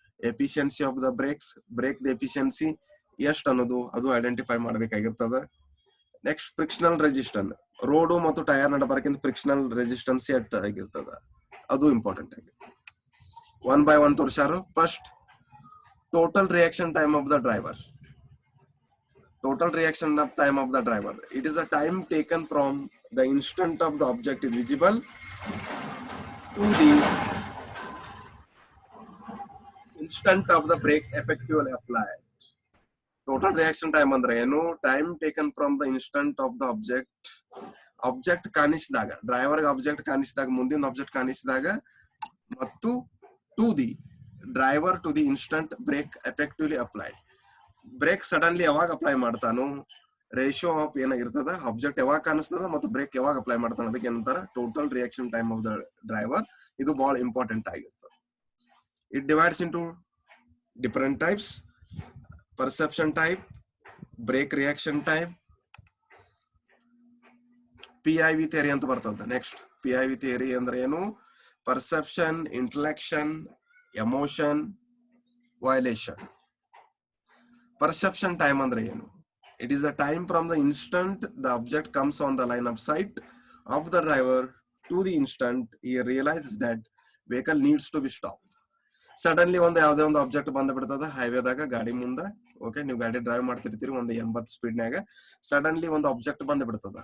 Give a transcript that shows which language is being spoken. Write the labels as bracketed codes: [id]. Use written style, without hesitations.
[kn] Efficiency of the break efficiency ಎಷ್ಟು ಅನ್ನೋದು ಅದು identify ಮಾಡ್ಬೇಕಾಗಿರ್ತದ. Next frictional resistance, road ಮತ್ತು ಟೈರ್ ನಡಬರ್ಕಿಂತ ಫ್ರಿಕ್ಷನಲ್ ರೆಸಿಸ್ಟೆನ್ಸ್ ಎಟ್ ಆಗಿರ್ತದ, ಅದು ಇಂಪಾರ್ಟೆಂಟ್ ಆಗಿರ್ತದೆ. One by one ತೋರ್ಸಾರು. [en] First, total reaction time of the driver. Total reaction time of the driver. It is the time taken from the instant of the object is visible to the instant of the brake effectively applied. [kn] Total reaction time ಅಂದ್ರೆ ಏನು, [en] time taken from the instant of the object [kn] ಕಾಣಿಸಿದಾಗ, ಡ್ರೈವರ್ಗೆ object ಕಾಣಿಸಿದಾಗ, ಮುಂದಿನ object ಕಾಣಿಸಿದಾಗ, ಮತ್ತು [en] To the driver to the instant brake effectively applied. [kn] Break suddenly ಯಾವಾಗ apply ಮಾಡ್ತಾನು, ratio of ಏನಾಗಿರ್ತದ, object ಯಾವಾಗ ಕಾಣಿಸ್ತದ ಮತ್ತು break ಯಾವಾಗ ಅಪ್ಲೈ ಮಾಡ್ತಾನ, ಅದಕ್ಕೆ ಏನಂತಾರ total reaction time of the driver. ಇದು ಬಹಳ ಇಂಪಾರ್ಟೆಂಟ್ ಆಗಿರ್ತದೆ. [en] it divides into different types: perception type, brake reaction time, PIV theory [kn] ಅಂತ ಬರ್ತದ. ನೆಕ್ಸ್ಟ್, PIV ಥಿಯರಿ ಅಂದ್ರೆ ಏನು, perception, ಇಂಟಲೆಕ್ಷನ್, emotion, violation. [en] Perception time [kn] ಅಂದ್ರೆ ಏನು, [en] it is the time from the instant the object comes on the line of sight of the driver to the instant he realizes that vehicle needs to be stopped. [kn] Suddenly ಒಂದು ಯಾವುದೇ ಒಂದು object ಬಂದ್ ಬಿಡ್ತದ ಹೈವೇದಾಗ ಗಾಡಿ ಮುಂದೆ. Okay, ನೀವು ಗಾಡಿ drive ಮಾಡ್ತಿರ್ತೀರಿ ಒಂದು 80 ಸ್ಪೀಡ್ನಾಗ, suddenly ಒಂದು ಆಬ್ಜೆಕ್ಟ್ ಬಂದ್ ಬಿಡ್ತದ.